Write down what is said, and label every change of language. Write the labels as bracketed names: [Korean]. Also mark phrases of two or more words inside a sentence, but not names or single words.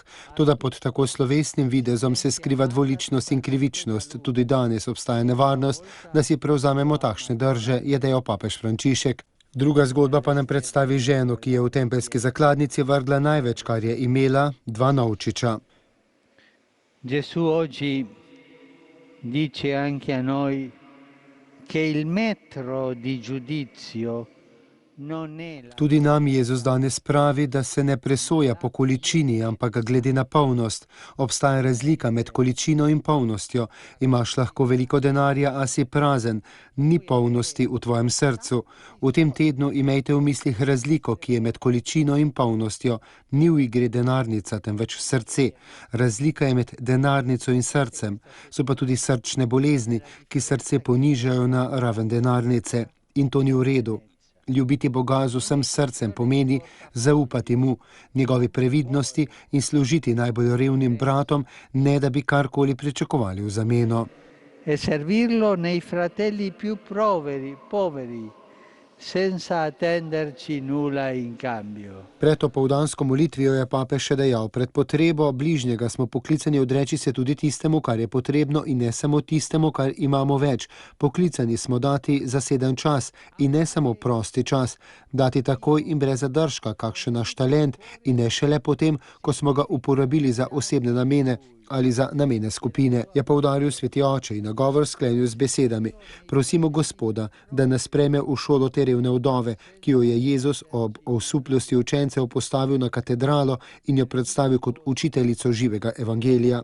[Slovenian] Toda pod tako slovesnim videzom se skriva dvoličnost in krivičnost. Tudi danes obstaja nevarnost, da si prevzamemo takšne drže, je dejal papež Frančišek. Druga zgodba pa nam predstavi ženo, ki je v tempelski zakladnici vrgla največ, kar je imela, 2 novčiča. [Italian] Gesù oggi dice anche a noi che il metro di giudizio. [Slovenian] Tudi nam Jezus danes pravi, da se ne presoja po količini, ampak glede na polnost. Obstaja razlika med količino in polnostjo. Imaš lahko veliko denarja, a si prazen, ni polnosti v tvojem srcu. V tem tednu imejte v mislih razliko, ki je med količino in polnostjo. Ni v igri denarnica, temveč srce. Razlika je med denarnico in srcem. So pa tudi srčne bolezni, ki srce ponižajo na raven denarnice. In to ni v redu. Ljubiti Boga z vsem srcem pomeni zaupati mu, njegovi previdnosti in služiti najbolj revnim bratom, ne da bi karkoli pričakovali v zameno. [Italian] E servirlo nei fratelli più poveri, senza attenderci nulla in cambio. [Slovenian] Pred opoldansko molitvijo je papež še dejal: pred potrebo bližnjega smo poklicani odreči se tudi tistemu, kar je potrebno, in ne samo tistemu, kar imamo več. Poklicani smo dati zaseden čas in ne samo prosti čas, dati takoj in brez zadržka kakšen naš talent in ne šele potem, ko smo ga uporabili za osebne namene ali za namene skupine, je poudaril sveti oče in nagovor sklenil z besedami: prosimo Gospoda, da nas sprejme v šolo te revne vdove, ki jo je Jezus ob osupljosti učencev postavil na katedralo in jo predstavil kot učiteljico živega evangelija.